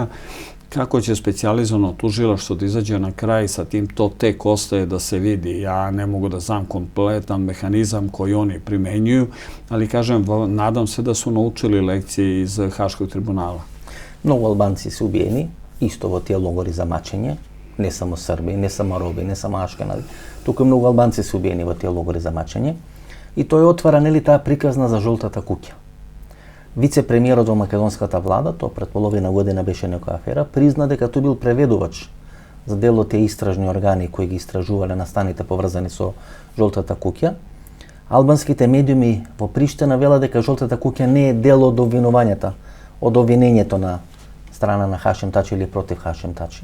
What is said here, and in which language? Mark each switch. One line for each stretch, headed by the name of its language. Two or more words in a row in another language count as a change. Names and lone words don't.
Serbian: Kako će specijalizovano tužilaštvo da izađe na kraj sa tim, to tek ostaje da se vidi. Ja ne mogu da znam kompletan mehanizam koji oni primenjuju, ali kažem, nadam se da su naučili lekcije iz Haškog tribunala. Mnogo Albanci su ubijeni, isto
Macedonian: во тие логори за мачење, не само Срби, не само Роби, не само Ашкенази. Туку многу Албанци се убиени во тие логори за мачење и тој отвара, нели, таа приказна за жолтата куќа. Вице-премиерот во македонската влада, тоа пред половина година беше некоја афера, призна дека тој бил преведувач за дел од тие истражни органи кои ги истражувале настаните поврзани со жолтата куќа, Албанските медиуми во Приштина велат дека жолтата куќа не е дел од обвинувањата, од обвинењето на страна на Хашим Тачи или против Хашим Тачи.